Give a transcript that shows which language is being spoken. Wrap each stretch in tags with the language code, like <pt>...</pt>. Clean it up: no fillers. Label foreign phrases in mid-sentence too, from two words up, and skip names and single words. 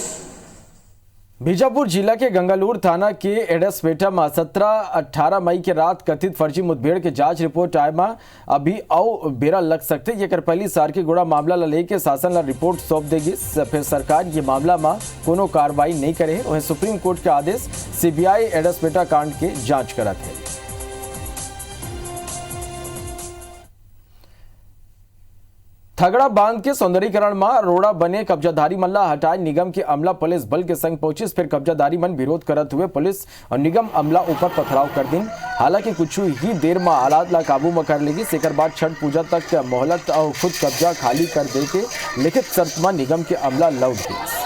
<hne>बीजापुर जिला के गंगालूर थाना के एडसपेटा में 17-18 मई के रात कथित फर्जी मुठभेड़ के जांच रिपोर्ट आए में अभी औ बेरा लग सकते। ये कर पहली सार के गुड़ा मामला ला लेके शासन ला रिपोर्ट सौंप देगी। फिर सरकार ये मामला में कोनो कार्रवाई नहीं करे। वहीं सुप्रीम कोर्ट के आदेश CBI एडसपेटा कांड के जांच करत है। थगड़ा बांध के सौंदर्यीकरण में रोड़ा बने कब्जाधारी मन ला हटाए निगम के अमला पुलिस बल के संग पहुंचिस। फिर कब्जाधारी मन विरोध करत हुए पुलिस और निगम अमला ऊपर पथराव कर दिन। हालांकि कुछ ही देर में हालात ला काबू में कर लेगी। सेकर बाद छठ पूजा तक मोहलत और खुद कब्जा खाली कर दे के लिखित शर्त में निगम के अमला लौट गई।</hne>